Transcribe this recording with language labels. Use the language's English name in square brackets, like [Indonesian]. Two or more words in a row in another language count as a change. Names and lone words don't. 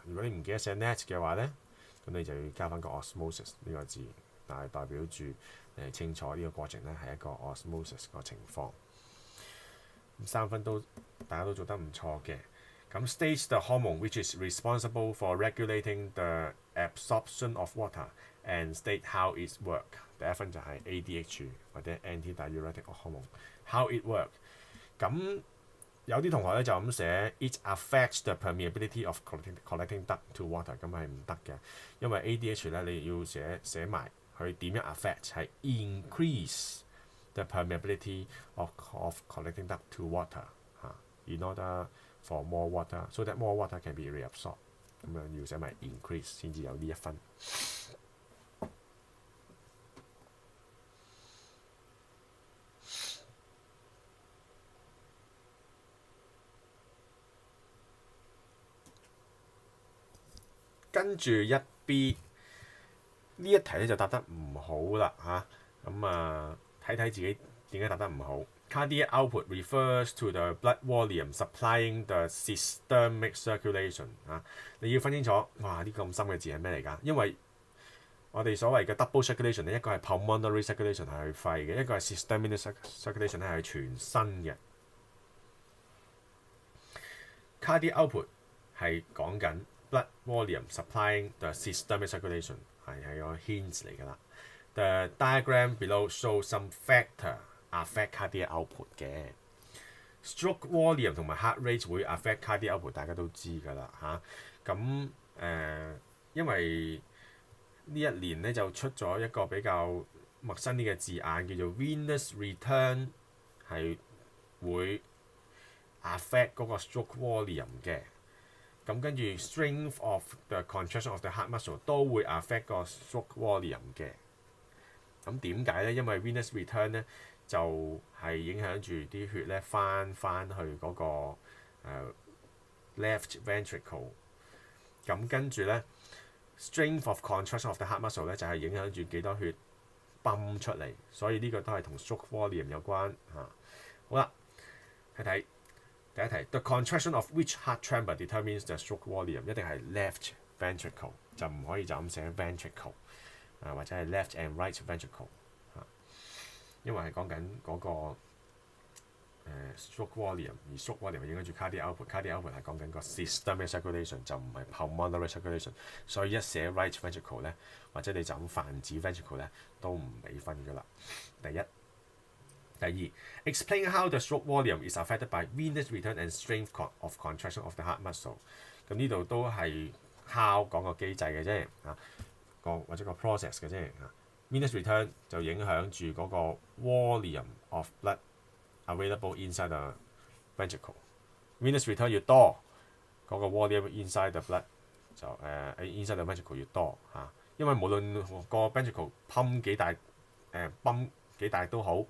[Cantonese] 如果你唔記得寫 net 嘅話咧，咁你就要加翻個 osmosis 呢個字，但係代表住清楚呢個過程咧係一個 osmosis 個情況。3分都大家都做得唔錯嘅。 [English] 咁 states the hormone which is responsible for regulating the absorption of water and state how it work。 [Cantonese] 第1分就係 ADH 或者 [English] antidiuretic hormone how it work。 [Cantonese] 咁有啲同學咧就咁寫 [English] ，it affects the permeability of collecting duct to water， [Cantonese] 咁係唔得嘅，因為 ADH 咧你要寫埋佢點樣 [English] affect 係 increase the permeability of collecting duct to water 嚇 ，in order for more water so that more water can be reabsorbed， [Cantonese] 咁樣要寫埋 increase 先至有呢1分。跟住1B 呢一題咧就答得唔好啦嚇，咁睇睇自己點解答得唔好。 [English] Cardiac output refers to the blood volume supplying the systemic circulation [Cantonese] 嚇，你要分清楚，哇！呢個咁深嘅字係咩嚟㗎？因為我哋所謂嘅 [English] double circulation [Cantonese] 咧，一個係 [English] pulmonary circulation [Cantonese] 係去肺嘅，一個係 [English] systemic circulation [Cantonese] 咧係全身嘅。 [English] Cardiac output [Cantonese] 係講緊 [English] blood volume supplying the systemic circulation [Cantonese] 係個 hints 嚟㗎啦。 [English] The diagram below shows some factor affect cardiac output [Cantonese] 嘅。 [English] Stroke volume [Cantonese] 同埋 [English] heart rate [Cantonese] 會 [English] affect cardiac output， [Cantonese] 大家都知㗎啦嚇。咁因為呢一年咧就出咗一個比較陌生啲嘅字眼，叫做 [English] venous return， [Cantonese] 係會 affect 嗰個 [English] stroke volume [Cantonese] 嘅。咁跟住 [English] strength of the contraction of the heart muscle [Cantonese] 都會 affect 個 [English] stroke volume [Cantonese] 嘅。咁點解咧？因為 [English] venous return [Cantonese] 咧就係影響住啲血咧翻去嗰個 [English] left ventricle。 [Cantonese] 咁跟住咧 [English] strength of contraction of the heart muscle [Cantonese] 咧就係影響住幾多血泵出嚟，所以呢個都係同 [English] stroke volume [Cantonese] 有關嚇。好啦，睇睇。第一題 [English] ，the contraction of which heart chamber determines the stroke volume， [Cantonese] 一定係 [English] left ventricle， [Cantonese] 就唔可以就咁寫 ventricle， 或者係 [English] left and right ventricle [Cantonese] 嚇，因為係講緊嗰個 [English] stroke volume， [Cantonese] 而 [English] stroke volume [Cantonese] 係影響住 [English] cardiac output， cardiac output [Cantonese] 係講緊個 [English] systemic circulation [Cantonese] 就唔係 [English] pulmonary circulation， [Cantonese] 所以一寫 [English] right ventricle [Cantonese] 咧，或者你就咁泛指 ventricle 咧，都唔俾分㗎啦。第一。 [English] 第二 ，explain how the stroke volume is affected by venous return and strength of contraction of the heart muscle。 [Cantonese] 咁呢度都係 how 講個機制嘅啫，或者個 process 嘅啫。 [English] venous return [Cantonese] 就影響住嗰個 [English] volume of blood available inside the ventricle。 venous return [Cantonese] 越多，嗰個 [English] volume inside the blood [Cantonese] 就 [English] inside the ventricle [Cantonese] 越多嚇。因為無論個 ventricle 泵幾大泵幾大都好。